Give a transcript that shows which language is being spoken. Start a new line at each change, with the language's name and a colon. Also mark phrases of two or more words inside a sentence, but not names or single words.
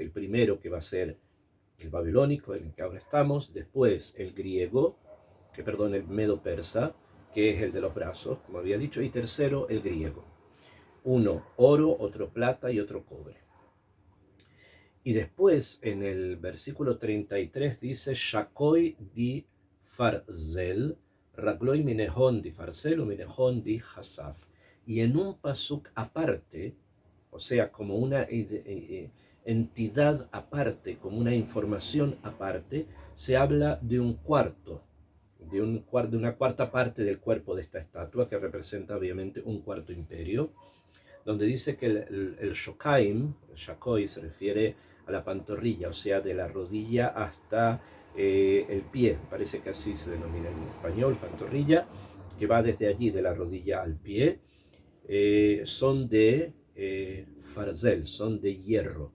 Spanish: El primero, que va a ser el babilónico, en el que ahora estamos, después el griego, el medo-persa, que es el de los brazos, como había dicho, y tercero, el griego. Uno oro, otro plata y otro cobre. Y después en el versículo 33 dice
Aramaic: Shakoi di Farzel, Ragloi minehon di Farzel o minehon di Hasaf.
Spanish: Y en un pasuk aparte, o sea, como una entidad aparte, como una información aparte, se habla de un cuarto, de una cuarta parte del cuerpo de esta estatua, que representa obviamente un cuarto imperio, donde dice que el Shokaim, el Shakoi, se refiere a la pantorrilla, o sea, de la rodilla hasta el pie, parece que así se denomina en español, pantorrilla, que va desde allí, de la rodilla al pie, son de farzel, son de hierro.